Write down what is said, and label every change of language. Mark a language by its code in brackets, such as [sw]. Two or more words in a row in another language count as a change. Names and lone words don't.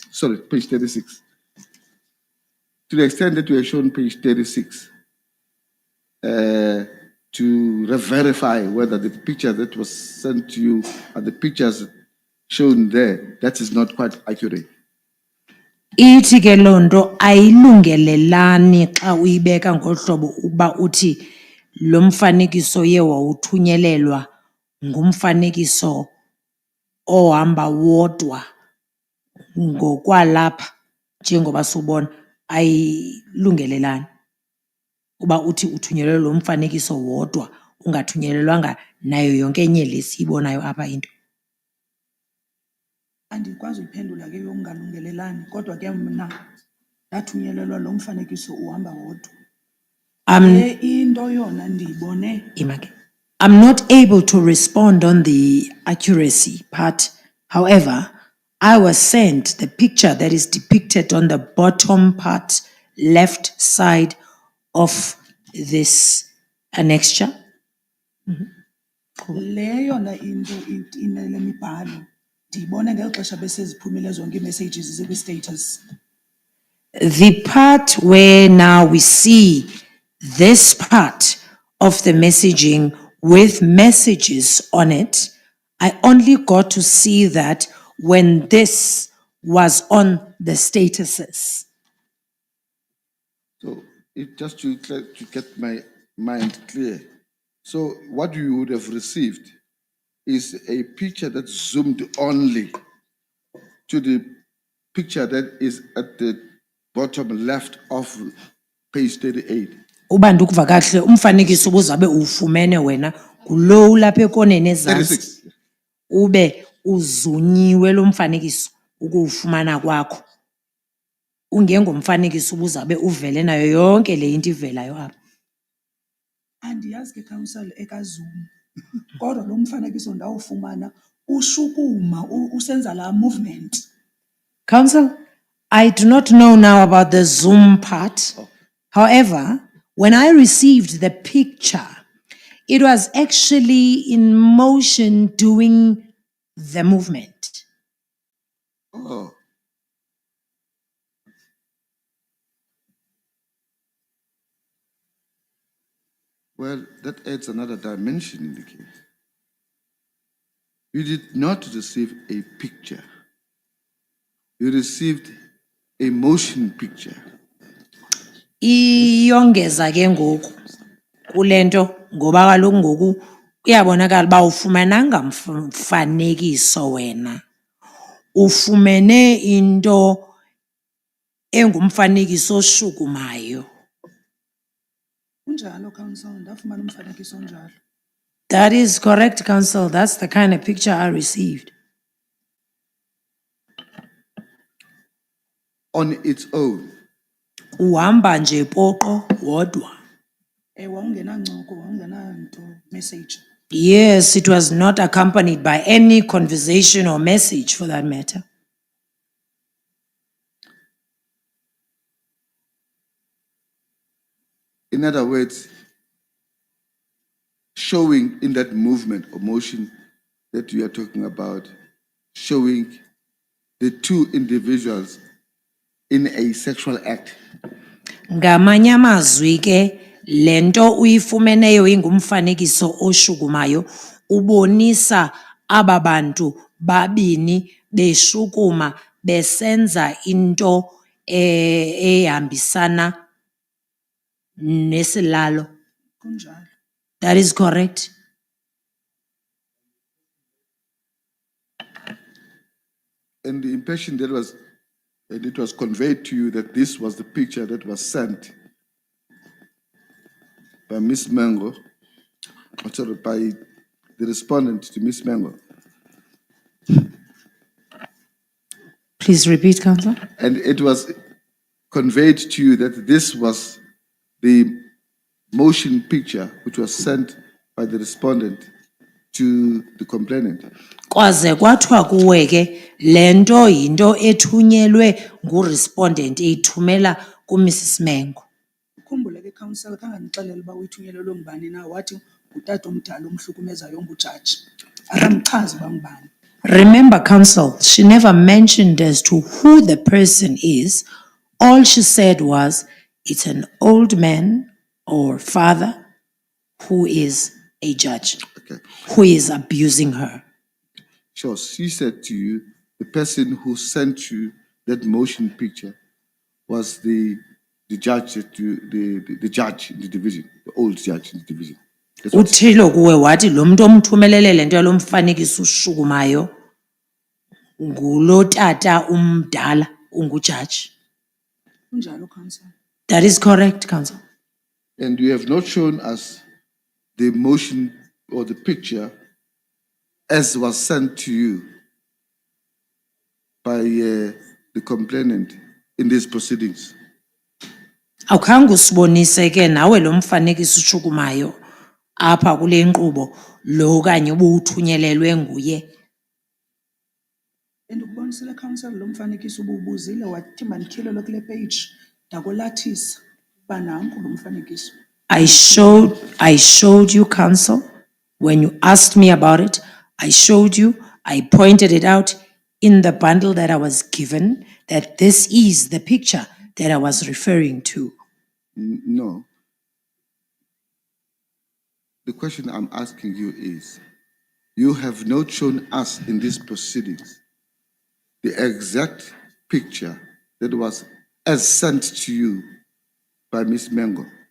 [en] Sorry, page 36. To the extent that you were shown page 36, to verify whether the picture that was sent to you and the pictures shown there, that is not quite accurate. [xh] Ithi ke loo nto ayilungelelani xa uyibeka ngohlobo ukuba uthi lo mfanekiso ye wawuthunyelelwa ngumfanekiso ohamba wodwa ngokwalapha njengoba siwubona ayilungelelani. Uba uthi uthunyelelwe lo mfanekiso wodwa ungathunyelelwanga nayo yonke enye le siyibonayo apha into. Andikwazi uyiphendula ke yokungalungelelani kodwa ke mna ndathunyelelwa lo mfanekiso uhamba wodwa. Le into yona ndiyibone. Imake. [en] I'm not able to respond on the accuracy part. However, I was sent the picture that is depicted on the bottom part, left side of this annexure. [xh] Le yona into inele mibhalo ndiyibone ngeli xesha beseziphumile zonke ii-messages zikwi-status. [en] The part where now we see this part of the messaging with messages on it, I only got to see that when this was on the statuses. So just to get my mind clear. So what you would have received is a picture that zoomed only to the picture that is at the bottom left of page 38. [xh] Uba ndikuva kahle umfanekiso ubuzabe ufumene wena kulo ulapha ekoneni ezantsi 36. ube uzunyiwe lo mfanekiso ukuwufumana kwakho. Ungengomfanekiso ubuzabe uvele nayo yonke le into ivelayo apha. Andiyazi ke council ekaZoom. Kodwa lo mfanekiso ndawufumana ushukuma usenza la movement. [en] Council, I do not know now about the Zoom part. However, when I received the picture, it was actually in motion doing the movement. Oh. Well, that adds another dimension in the case. You did not receive a picture. You received a motion picture. [xh] Iyongeza ke ngoku kulento ngoba kaloku ngoku kuyabonakala ba ufumananga mfanekiso wena. Ufumene into engumfanekiso oshukumayo. Unjalo council ndafumana umfanekiso onjalo. [en] That is correct, Council. That's the kind of picture I received. On its own. [xh] Uhamba nje poqo wodwa. Wawungenancoko, wawungenanto message. [en] Yes, it was not accompanied by any conversation or message for that matter. In other words, showing in that movement or motion that we are talking about, showing the two individuals in a sexual act. [xh] Ngamanye amazwi ke lento uyifumeneyo ingumfanekiso oshukumayo ubonisa aba bantu babini beshukuma besenza into ehambisana nesilalo. Kunjalo. [en] That is correct. And the impression that was, and it was conveyed to you that this was the picture that was sent by Miss Mengo, or sorry, by the respondent to Miss Mengo. Please repeat, Councillor. And it was conveyed to you that this was the motion picture which was sent by the respondent to the complainant. [xh] Kwaze kwathiwa kuwe ke lento yinto ethunyelwe ngurespondent eyithumela kuMrs Mengo. Ukhumbule ke council kanganixelela uba uyithunyelelwe ngubani na wathi ngutata omdala omhlukumezayo ongujaji. Akamchazi uba ngubani. [en] Remember, Council, she never mentioned as to who the person is. All she said was, it's an old man or father who is a judge, Okay. who is abusing her. Sure, she said to you, the person who sent you that motion picture was the judge the judge in the division, the old judge in the division. That's what [xh] Uthilo kuwe wathi lo muntu omthumelele lento yalo mfanekiso ushukumayo ngulo tata umdala ungujaji. Kunjalo, Council. [en] That is correct, Council. And you have not shown us the motion or the picture as was sent to you by the complainant in these proceedings. [xh] Awukhange usibonise ke nawe lo mfanekiso ushukumayo apha kule nkqubo lo kanye ubuthunyelelwe nguye. Ndikubonisile Council lo mfanekiso ubuzile wathi mandityhilelwe kule page ndakolathisa uba nanku lo mfanekiso. [en] I showed you, Council, when you asked me about it. I showed you, I pointed it out in the bundle that I was given, that this is the picture that I was referring to. No. The question I'm asking you is, you have not shown us in these proceedings the exact picture that was as sent to you by Miss Mengo.